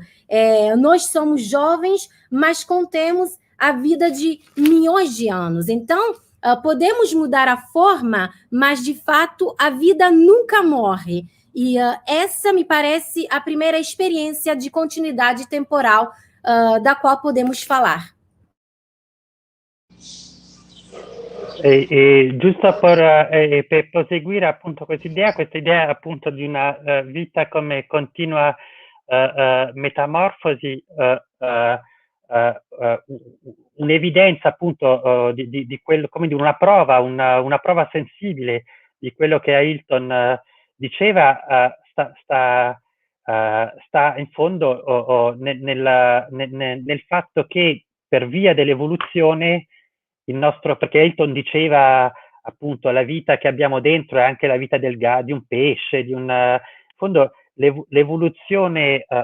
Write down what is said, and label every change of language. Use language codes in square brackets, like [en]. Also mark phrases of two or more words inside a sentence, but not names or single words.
[pt] Nós somos jovens, mas contemos a vida de milhões de anos. Então, podemos mudar a forma, mas, de fato, a vida nunca morre. E essa me parece a primeira experiência de continuidade temporal da qual podemos falar. [it] Giusto per proseguire appunto questa idea appunto di una vita come continua metamorfosi, un'evidenza appunto di quello, come dire, una prova sensibile di quello che Ailton diceva, sta in fondo nel fatto che per via dell'evoluzione perché Ailton diceva appunto la vita che abbiamo dentro è anche la vita di un pesce, in fondo l'evoluzione